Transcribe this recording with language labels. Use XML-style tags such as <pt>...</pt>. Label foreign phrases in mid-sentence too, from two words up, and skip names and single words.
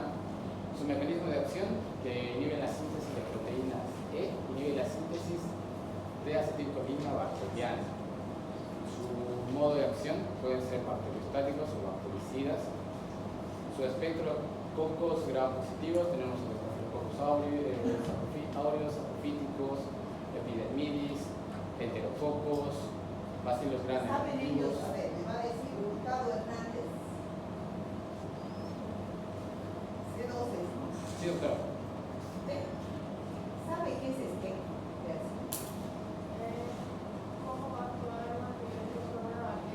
<es>Su mecanismo de acción, que inhibe la síntesis de proteínas E, inhibe la síntesis de acetilcolina bacteriana. Su modo de acción pueden ser bacteriostáticos o bactericidas. Su espectro: cocos gram positivos, tenemos los Staphylococcus aureus, saprophyticus, epidermidis, enterococos, bacilos gram ¿Saben ellos? negativos. A ver, me va a decir Hurtado Hernández. C12, ¿no? Sí, doctor. ¿Sabe qué es espectro? ¿Cómo va a actuar un antibiótico sobre una bacteria?</es>